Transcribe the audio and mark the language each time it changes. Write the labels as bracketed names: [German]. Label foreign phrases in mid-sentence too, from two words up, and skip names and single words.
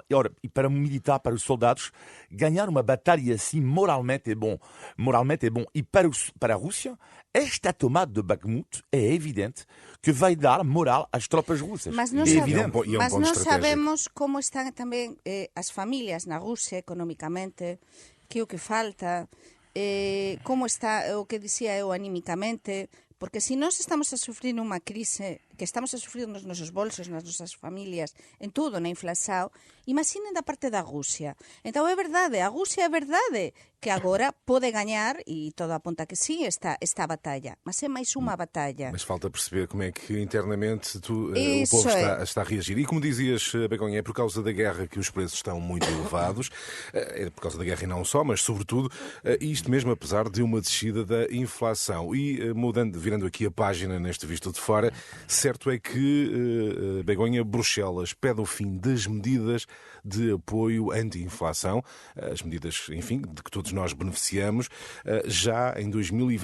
[Portuguese] E para o militar, para os soldados, ganhar uma batalha assim moralmente é bom. E para a Rússia, esta tomada de Bakhmut é evidente que vai dar moral às tropas russas. Mas não sabemos como estão também as famílias na Rússia economicamente, que é o que falta, [Galician] como está o que dicía eu anímicamente, porque se nós estamos a sufrir unha crise que estamos a sufrir nos nosos bolsos, nas nosas familias, en todo, na inflación, imaginen da parte da Rusia. Entón é verdade, a Rusia é verdade que agora pode gañar, e todo apunta que sí, esta batalla, mas é máis unha batalla. [Portuguese] Mas falta perceber como é que internamente o povo está a reagir. E como dizias, Begonha, é por causa da guerra que os preços estão muito elevados, é por causa da guerra e não só, mas sobretudo, isto mesmo apesar de uma descida da inflação. E virando aqui a página neste Visto de Fora, certo é que, Begonha, Bruxelas pede o fim das medidas de apoio anti-inflação, as medidas, enfim, de que todos nós beneficiamos, já em 2024.